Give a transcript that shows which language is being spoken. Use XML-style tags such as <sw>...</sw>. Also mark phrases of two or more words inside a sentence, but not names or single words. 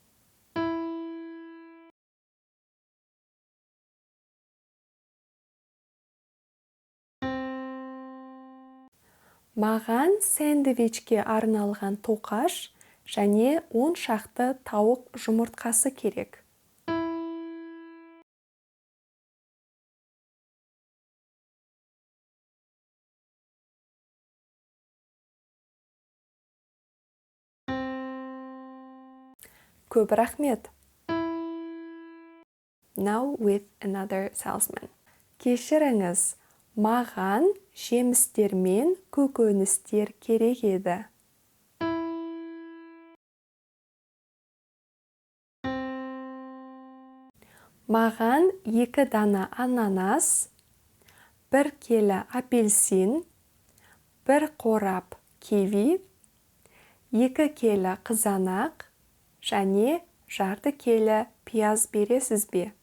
<kk>Маған сэндвичке арналған тоқаш және 10 шақты тауық жұмыртқасы керек. Көп рахмет.</kk> <en>Now with another salesman.</en> <kk>Кешіріңіз, маған жемістер мен көкөністер керек еді. Маған 2 дана ананас, 1 келі апельсин, 1 қорап киви, 2 келі қызанақ, және жарты келі пияз бересіз бе?</kk>